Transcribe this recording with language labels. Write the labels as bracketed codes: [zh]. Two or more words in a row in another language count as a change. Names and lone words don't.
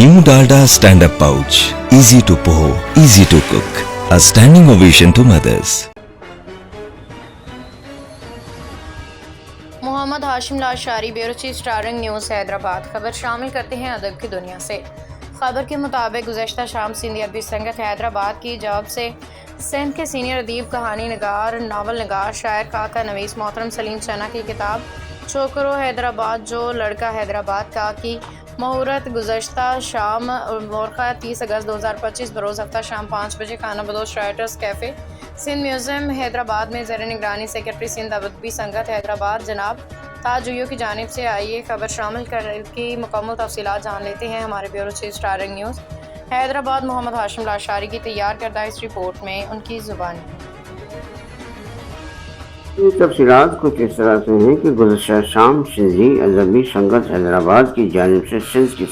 [en] Moong Dalda Stand-Up Pouch. Easy to pour, easy to cook. A standing ovation to mothers. [ur] محمد ہاشم لاشاری, بیورو چیف، اسٹارنگ نیوز حیدرآباد. خبر شامل کرتے ہیں ادب کی دنیا سے۔ خبر کے مطابق گزشتہ شام سندھی ادبی سنگت حیدرآباد کی جاب سے سندھ کے سینئر ادیب، کہانی نگار، ناول نگار، شاعر کاکا نویس محترم سلیم چنا کی کتاب چھوکرو حیدرآباد جو لڑکا حیدرآباد کا کی مہورت گزشتہ شام مورخہ 30 اگست 2025 بروز ہفتہ شام 5 بجے خانہ بدوش رائٹرز کیفے سندھ میوزیم حیدرآباد میں زیر نگرانی سیکرٹری سندھ ادبی سنگت حیدرآباد جناب تاجیو کی جانب سے آئیے خبر شامل کر کی مکمل تفصیلات جان لیتے ہیں ہمارے بیورو چیف اسٹارنگ نیوز حیدرآباد محمد ہاشم لاشاری کی تیار کردہ اس رپورٹ میں ان کی زبانی. یہ تفصیلات کچھ اس طرح سے ہیں کہ گزشتہ شام سندھی ادبی سنگت حیدرآباد کی جانب سے سندھ کے